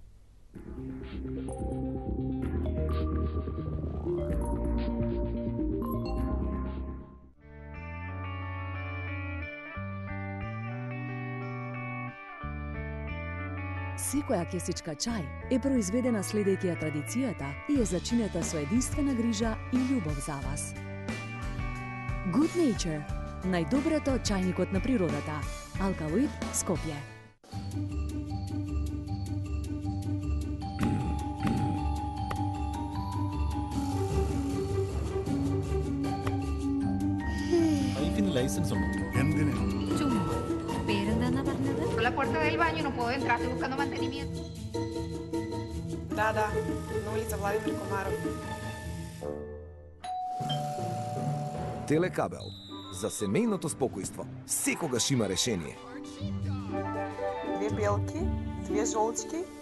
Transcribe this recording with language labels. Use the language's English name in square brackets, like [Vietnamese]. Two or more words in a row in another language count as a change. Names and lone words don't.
[Macedonian] Секоја кесичка чај е произведена следејќи ја традицијата и е зачинета со единствена грижа и љубов за вас. Good Nature, најдоброто од чајникот на природата. Алкалоид, Скопје. [Malayalam] ലൈസൻസ് ഉണ്ടോ? എന്തിന്? പേരെന്താന്നാ പറഞ്ഞത്? [Spanish] La puerta del baño no puedo entrar, estoy buscando mantenimiento. [Macedonian] Да, на улица Владимир Комаров. Телекабел. За семејното спокојство секогаш има решение. Две белки, две жолчки.